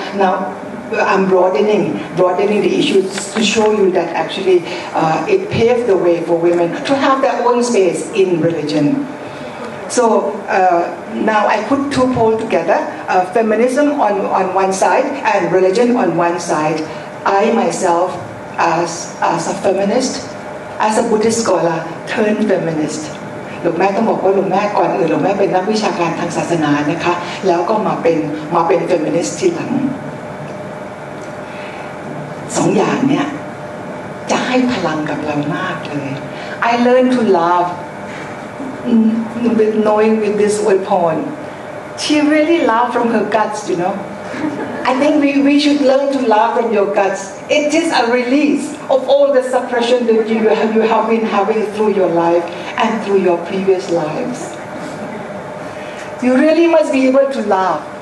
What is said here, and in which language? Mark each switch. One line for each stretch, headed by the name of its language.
English: Now I'm broadening the issues to show you that actually it paved the way for women to have their own space in religion. So now I put two poles together, feminism on one side and religion on one side. I myself, as a feminist, as a Buddhist scholar, turned feminist.
Thai: หลวงแม่ต้องบอกว่าหลวงแม่ก่อนอื่นหลวงแม่เป็นนักวิชาการทางศาสนานะคะแล้วก็มาเป็นเฟมินิสต์ทีหลังสองอย่างเนี่ยจะให้พลังกับเรามากเลย
English: I learned to love with knowing with this weapon. She really loved from her guts, I think we should learn to love from your guts. It is a release of all the suppression that you have been having through your life and through your previous lives. You really must be able to love.